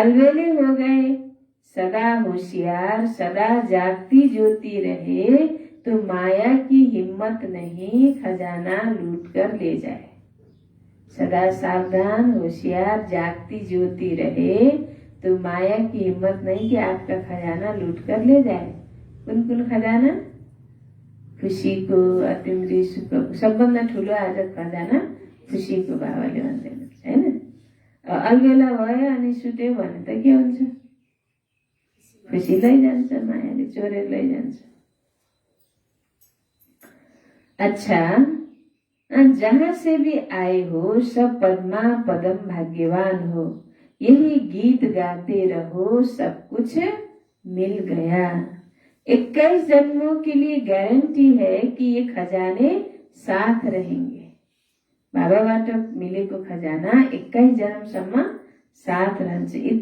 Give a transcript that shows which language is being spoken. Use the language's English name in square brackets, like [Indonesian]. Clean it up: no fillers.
[Hindi] अलबेले हो गए, सदा होशियार, सदा जागती ज्योति रहे तो माया की हिम्मत नहीं खजाना लूट कर ले जाए। सदा सावधान होशियार जागती ज्योति रहे तो माया की हिम्मत नहीं कि आपका खजाना लूट कर ले जाए। [Nepali] कुन कुन खजाना? खुसीको, अतिमरी सुखको, सबभन्दा ठुलो आज खजाना खुसीको बाबाले भन्दैन हैन। अलबेला भयो अनि सुत्यो भने त के हुन्छ? खुसी लैजान्छ, मायाले चोरेर लैजान्छ। [Hindi] अच्छा, जहाँ से भी आए हो सब पद्मा पदम भाग्यवान हो। यही गीत गाते रहो सब कुछ मिल गया। 21 जन्मों के लिए गारंटी है कि ये खजाने साथ रहेंगे। [Nepali] बाबाबाट मिलेको खजाना 21 जन्मसम्म साथ रहन्छ।